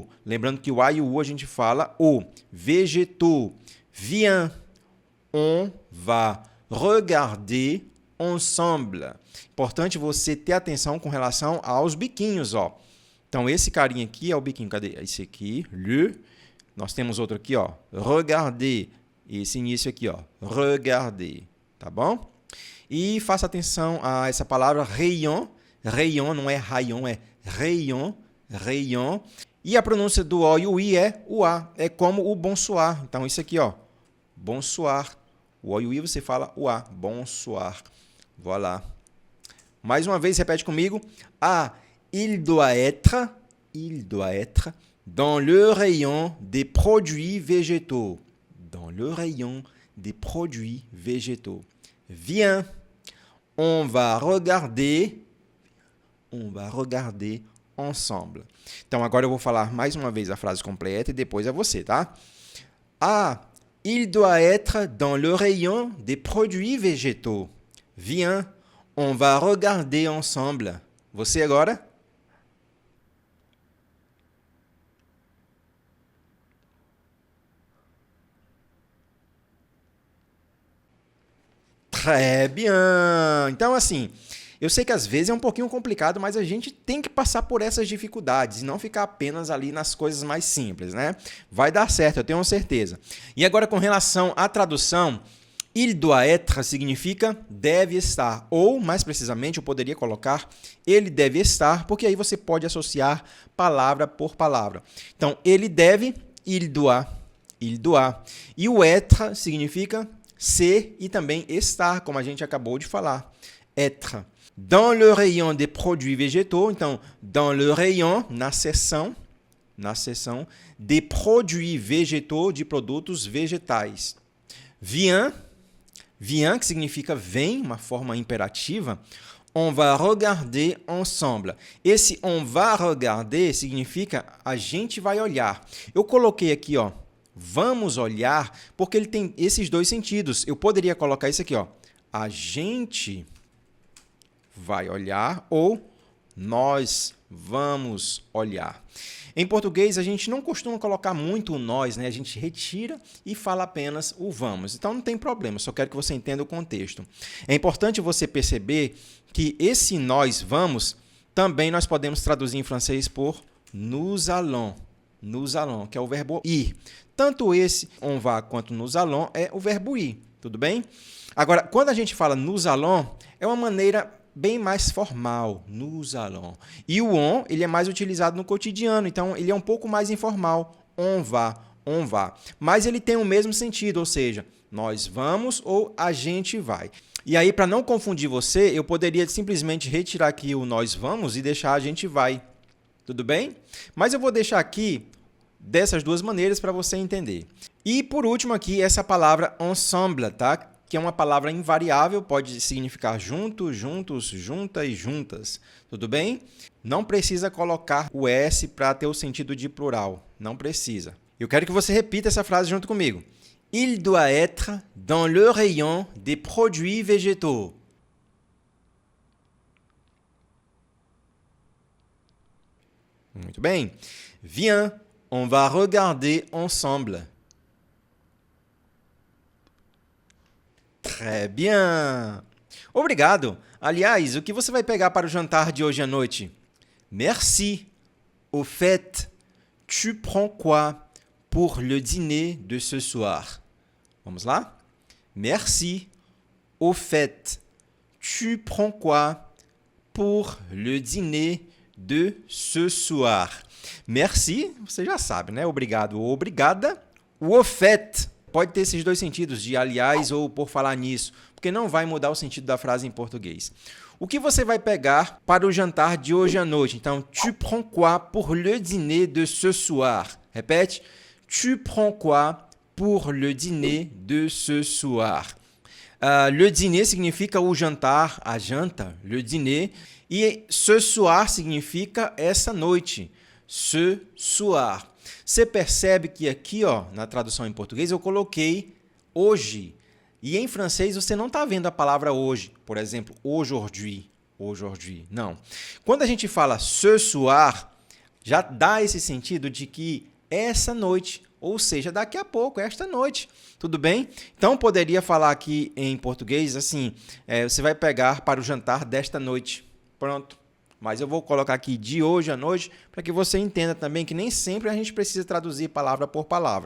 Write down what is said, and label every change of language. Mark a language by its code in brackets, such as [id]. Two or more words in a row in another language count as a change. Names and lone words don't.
[pt] Lembrando que o A e o U a gente fala o. Végétaux. [fr] Viens, on va regarder ensemble. [pt] Importante você ter atenção com relação aos biquinhos, ó. Então, esse carinha aqui é o biquinho. Cadê? Esse aqui, le. Nós temos outro aqui, ó. Regarder. Esse início aqui, ó. Regarder. Tá bom? E faça atenção a essa palavra rayon. Rayon não é rayon, é rayon. Rayon. E a pronúncia do O e o I é o A. É como o bonsoir. Então, isso aqui, ó. Bonsoir. O O e o I você fala o A. [fr] Bonsoir. Voilà. [pt] Mais uma vez, repete comigo. [fr] Ah, il doit être dans le rayon des produits végétaux. Dans le rayon des produits végétaux. Viens, on va regarder ensemble. [pt] Então, agora eu vou falar mais uma vez a frase completa e depois é você, tá? [fr] Ah, il doit être dans le rayon des produits végétaux. Viens, on va regarder ensemble. [pt] Você agora? [fr] Très bien. [pt] Então, assim, eu sei que às vezes é um pouquinho complicado, mas a gente tem que passar por essas dificuldades e não ficar apenas ali nas coisas mais simples, né? Vai dar certo, eu tenho certeza. E agora, com relação à tradução, [fr] il doit être [pt] significa deve estar, ou, mais precisamente, eu poderia colocar ele deve estar, porque aí você pode associar palavra por palavra. Então, ele deve, [fr] il doit. [pt] E o être significa ser e também estar, como a gente acabou de falar. [fr] Être. Dans le rayon des produits végétaux, então, dans le rayon, [pt] na seção [fr] des produits végétaux, [pt] de produtos vegetais. Viens, que significa vem, uma forma imperativa. [fr] On va regarder ensemble. [pt] Esse [fr] on va regarder [pt] significa a gente vai olhar. Eu coloquei aqui, ó, vamos olhar, porque ele tem esses dois sentidos. Eu poderia colocar isso aqui, ó. A gente vai olhar ou nós vamos olhar. Em português, a gente não costuma colocar muito o nós, né? A gente retira e fala apenas o vamos. Então, não tem problema, só quero que você entenda o contexto. É importante você perceber que esse nós vamos, também nós podemos traduzir em francês por [fr] nous allons, [pt] que é o verbo ir. Tanto esse [fr] on va [pt] quanto [fr] nous allons [pt] é o verbo ir, tudo bem? Agora, quando a gente fala [fr] nous allons, [pt] é uma maneira bem mais formal, [fr] nous allons. [pt] E o on, ele é mais utilizado no cotidiano, então ele é um pouco mais informal, [fr] on va. [pt] Mas ele tem o mesmo sentido, ou seja, nós vamos ou a gente vai. E aí, para não confundir você, eu poderia simplesmente retirar aqui o nós vamos e deixar a gente vai. Tudo bem? Mas eu vou deixar aqui dessas duas maneiras para você entender. E por último aqui, essa palavra ensemble, tá? Que é uma palavra invariável, pode significar junto, juntos, junta e juntas. Tudo bem? Não precisa colocar o S para ter o sentido de plural. Não precisa. Eu quero que você repita essa frase junto comigo. [fr] Il doit être dans le rayon des produits végétaux. [pt] Muito bem. [fr] Viens, on va regarder ensemble. Très bien. [pt] Obrigado. Aliás, o que você vai pegar para o jantar de hoje à noite? Merci. [fr] Au fait, tu prends quoi pour le dîner de ce soir? [pt] Vamos lá? Merci. [fr] Au fait, tu prends quoi pour le dîner de ce soir. [pt] Merci, você já sabe, né? Obrigado ou obrigada. O [fr] au fait [pt] pode ter esses dois sentidos, de aliás ou por falar nisso, porque não vai mudar o sentido da frase em português. O que você vai pegar para o jantar de hoje à noite? Então, [fr] tu prends quoi pour le dîner de ce soir? [pt] Repete. [fr] Tu prends quoi pour le dîner de ce soir? Le dîner [pt] significa o jantar, a janta, [fr] le dîner. [pt] E [fr] ce soir [pt] significa essa noite, [fr] ce soir. [pt] Você percebe que aqui, ó, na tradução em português, eu coloquei hoje. E em francês você não está vendo a palavra hoje. Por exemplo, [fr] aujourd'hui, aujourd'hui. [pt] Não. Quando a gente fala [fr] ce soir, [pt] já dá esse sentido de que essa noite, ou seja, daqui a pouco, esta noite. Tudo bem? Então, poderia falar aqui em português assim, você vai pegar para o jantar desta noite. Pronto. Mas eu vou colocar aqui de hoje à noite para que você entenda também que nem sempre a gente precisa traduzir palavra por palavra.